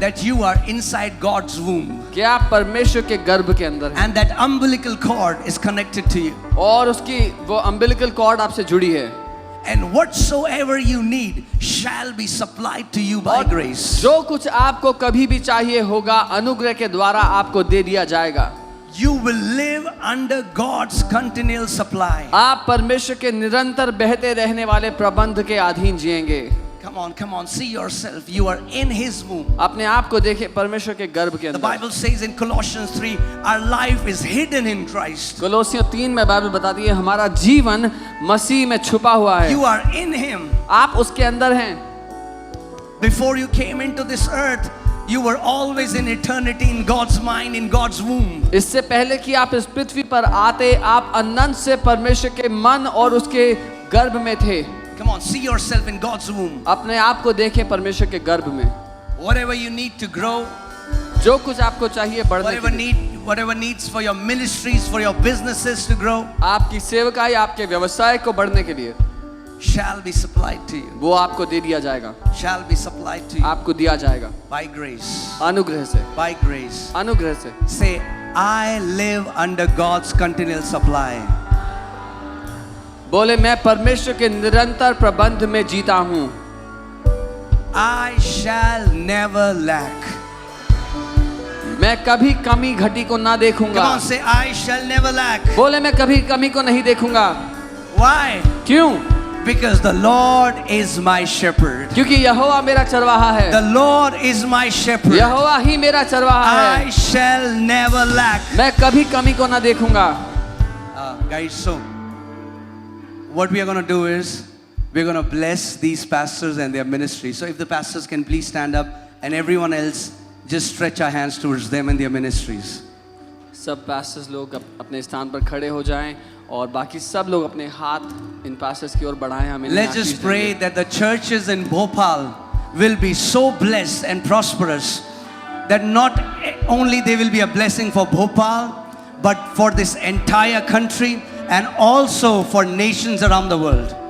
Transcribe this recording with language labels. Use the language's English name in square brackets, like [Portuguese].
[English] that you are inside God's womb [Hindi] कि आप परमेश्वर के गर्भ के अंदर हैं [English] and that umbilical cord is connected to you. [Hindi] और उसकी वो अम्बिलिकल कॉर्ड आपसे जुड़ी है [English] and whatsoever you need shall be supplied to you by grace. [Hindi] जो कुछ आपको कभी भी चाहिए होगा अनुग्रह के द्वारा आपको दे दिया जाएगा. [English] You will live under God's continual supply. [Hindi] आप परमेश्वर के निरंतर बहते रहने वाले प्रबंध के अधीन जिएंगे. [English] Come on, see yourself. You are in His womb. [Hindi] अपने आप को देखिए परमेश्वर के गर्भ के [English] The [Hindi] अंदर. [English] Bible says in Colossians 3, our life is hidden in Christ. [Hindi] कोलोसियों 3 में बाइबल बताती है हमारा जीवन मसीह में छुपा हुआ है. [English] You are in Him. [Hindi] आप उसके अंदर हैं. [English] Before you came into this earth, you were always in eternity in God's mind, in God's womb. [Hindi] इससे पहले कि आप इस पृथ्वी पर आते आप अनंत से परमेश्वर के मन और उसके गर्भ में थे. [English] Come on, see yourself in God's womb. [Hindi] अपने आप को देखें परमेश्वर के गर्भ में. [English] Whatever you need to grow, [Hindi] जो कुछ आपको चाहिए बढ़ने के लिए, [English] whatever needs for your ministries, for your businesses to grow, [Hindi] आपकी सेवकाई आपके व्यवसाय को बढ़ने के लिए [English] shall be supplied to you. [Hindi] वो आपको दे दिया जाएगा. [English] Shall be supplied to you [Hindi] आपको दिया जाएगा [English] by grace. [Hindi] अनुग्रह से. [English] By grace. [Hindi] अनुग्रह से. [English] Say, I live under God's continual supply. [Hindi] बोले मैं परमेश्वर के निरंतर प्रबंध में जीता हूँ. [English] I shall never lack. [Hindi] मैं कभी कमी घटी को ना देखूंगा. [English] Come on, say, I shall never lack. [Hindi] बोले मैं कभी कमी को नहीं देखूंगा. [English] Why? [Hindi] क्यों? [English] Because the Lord is my shepherd. [Hindi] क्योंकि यहोवा मेरा चरवाहा है. [English] The Lord is my shepherd. [Hindi] यहोवा ही मेरा चरवाहा है. [English] I shall never lack. [Hindi] मैं कभी कमी को ना देखूंगा. [English] Guys, so what we are going to do is we're going to bless these pastors and their ministry. So if the pastors can please stand up and everyone else just stretch our hands towards them and their ministries. [Hindi] सब pastors लोग अपने स्थान पर खड़े हो जाएं और बाकी सब लोग अपने हाथ इन पास्टर्स की ओर बढ़ाएं. हमें [English] Let's just pray that the churches in Bhopal will be so blessed and prosperous that not only they will be a blessing for Bhopal but for this entire country and also for nations around the world.